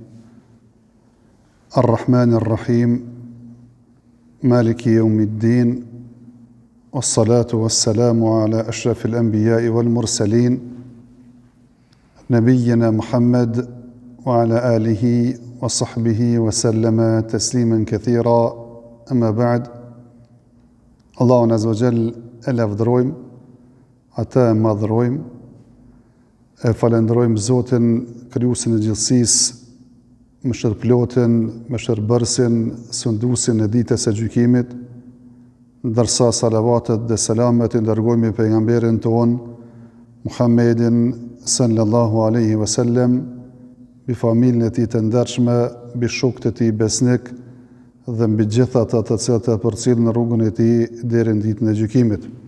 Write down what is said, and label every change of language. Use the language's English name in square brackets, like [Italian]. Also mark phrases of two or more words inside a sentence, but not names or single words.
[Arabic] الرحمن الرحيم. مالك يوم الدين. والصلاة والسلام على أشرف الأنبياء والمرسلين. نبينا محمد وعلى آله وصحبه وسلم تسليما كثيرا. أما بعد. [Albanian] Allahun [Arabic] عز وجل [Albanian] e lavdërojmë, ata e madhrojmë, e falenderojmë Zotin, krijuesin e gjithësisë, mëshirëplotin, mëshirbërësin, sunduesin e ditës së gjykimit, ndërsa salavatet dhe selamet i dërgojmë pejgamberin ton, Muhammedin [Arabic] صلى الله عليه وسلم, [Albanian] mbi familjen e tij të ndershme, mbi shokët e tij besnik dhe mbi gjithë ata të cilët e përcjellin në rrugën e tij deri në ditën e gjykimit.